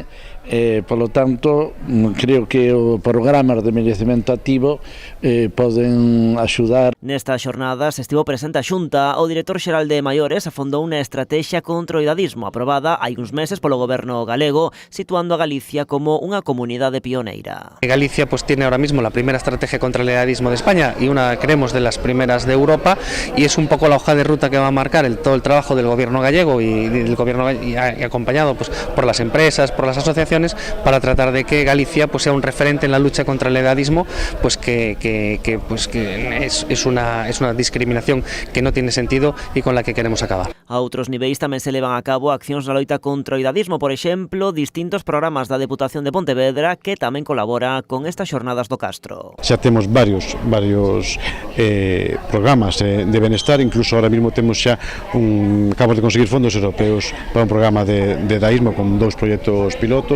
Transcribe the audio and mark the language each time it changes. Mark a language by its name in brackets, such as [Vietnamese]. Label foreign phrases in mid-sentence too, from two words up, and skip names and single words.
[Galician] Polo tanto, creo que o programa de envellecemento activo poden axudar. Nesta xornada se estivo presente a Xunta. O director xeral de Maiores afondou unha estrategia contra o idadismo aprobada hai uns meses polo goberno galego, situando a Galicia como unha comunidade pioneira. [Spanish] Galicia pues tiene ahora mismo la primera estrategia contra el idadismo de España y una, creemos, de las primeras de Europa, y es un poco la hoja de ruta que va a marcar todo el trabajo del gobierno gallego y acompañado pues por las empresas, por las asociaciones, para tratar de que Galicia pues sea un referente en la lucha contra el edadismo, pues que es una discriminación que no tiene sentido y con la que queremos acabar. [Galician] A outros niveis tamén se levan a cabo accións na loita contra o idadismo, por exemplo, distintos programas da Deputación de Pontevedra que tamén colabora con estas xornadas do Castro. Xa temos varios programas de benestar, incluso [Spanish] ahora mismo [Galician] temos xa acabamos de conseguir fondos europeos para un programa de edadismo con 2 proxectos pilotos.